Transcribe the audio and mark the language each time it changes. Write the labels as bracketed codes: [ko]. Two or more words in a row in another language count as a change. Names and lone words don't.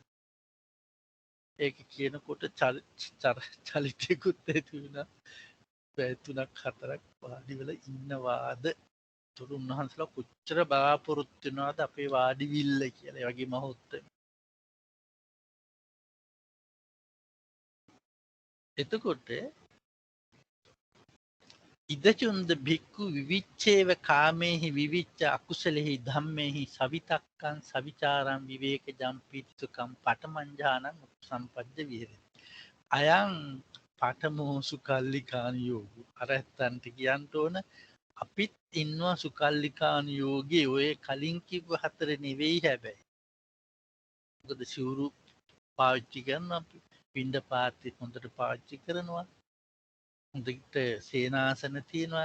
[si] ඒක කියනකොට චලිතයකුත් ඇති වුණා. පැය 3ක් 4ක් වාඩි වෙලා ඉන්නවාද තුරුන් වහන්සේලා කොච්චර බලාපොරොත්තු වෙනවද අපේ වාඩි විල්ල කියලා. ඒ වගේ මහොත් එතකොට [pi] ඉදචුන්ද භික්ඛු විවිච්ඡේව කාමේහි විවිච්ඡ අකුසලෙහි ධම්මේහි සවිතක්කං සවිචාරං විවේකජම් පීතිසුඛං පඨමං ඥානං සම්පජ්ජ විහෙරති. අයං පඨමෝ සුකල්ලිකාන යෝගෝ. [si] අර ඇත්තන්ට කියන්න ඕන අපිත් ඉන්නවා සුකල්ලිකාන යෝගේ ඔය කලින් කිව්ව හතර නෙවෙයි හැබැයි. මොකද සිවුරු පාවිච්චි කරනවා අපි පිණ්ඩපාතේ හොඳට පාවිච්චි කරනවා. හොඳට සේනාසන තියෙනවා.